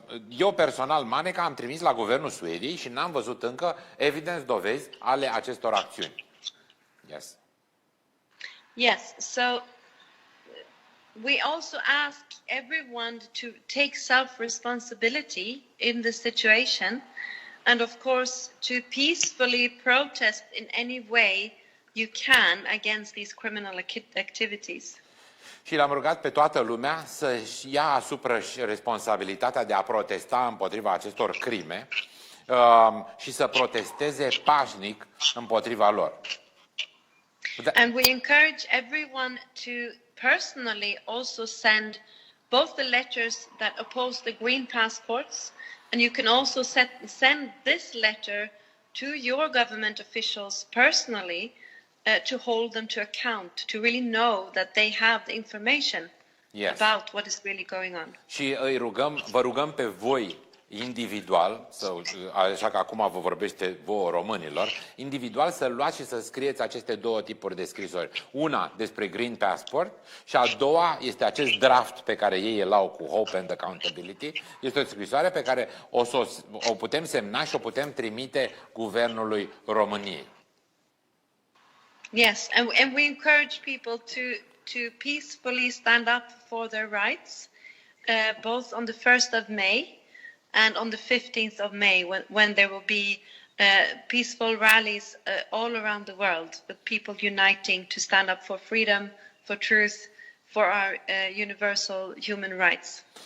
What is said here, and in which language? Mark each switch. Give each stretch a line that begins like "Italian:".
Romanian: Eu personal, Maneka, am trimis la guvernul Suediei și n-am văzut încă dovezi ale acestor acțiuni.
English: Yes. Yes, so we also ask everyone to take self-responsibility in the situation and, of course, to peacefully protest in any way you can against these criminal activities.
Romanian: Și l-am rugat pe toată lumea să-și ia asupra responsabilitatea de a protesta împotriva acestor crime și să protesteze pașnic împotriva lor.
English: And we encourage everyone to personally also send both the letters that oppose the green passports, and you can also send this letter to your government officials personally to hold them to account, to really know that they have the information about what is really going on.
Romanian: Și vă rugăm pe voi individual, așa că acum vă vorbește vouă românilor, individual să luați și să scrieți aceste două tipuri de scrisori. Una despre Green Passport și a doua este acest draft pe care ei îl au cu Hope and Accountability. Este o scrisoare pe care o putem semna și o putem trimite Guvernului României.
English: Yes, and we encourage people to peacefully stand up for their rights, both on the 1st of May and on the 15th of May, when there will be peaceful rallies all around the world, with people uniting to stand up for freedom, for truth, for our universal human rights.